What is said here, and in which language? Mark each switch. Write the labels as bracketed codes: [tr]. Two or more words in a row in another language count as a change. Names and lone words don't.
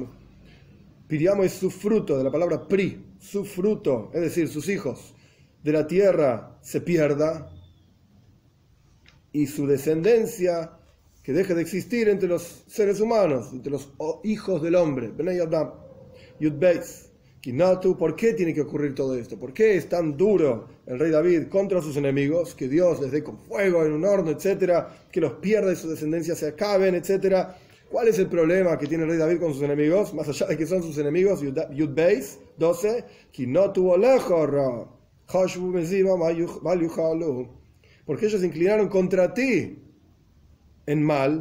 [es] Piriamo es su fruto, de la palabra pri, su fruto, es decir, sus hijos, de la tierra se pierda y su descendencia que deje de existir entre los seres humanos, entre los hijos del hombre. [he] בני אדם. יוד בית. [es] ¿Por qué tiene que ocurrir todo esto? ¿Por qué es tan duro el rey David contra sus enemigos? Que Dios les dé con fuego en un horno, etcétera, que los pierda y su descendencia se acaben, etcétera. ¿Cuál es el problema que tiene el rey David con sus enemigos? Más allá de que son sus enemigos, [he] יוד בית 12, [es] porque ellos se inclinaron contra ti en mal.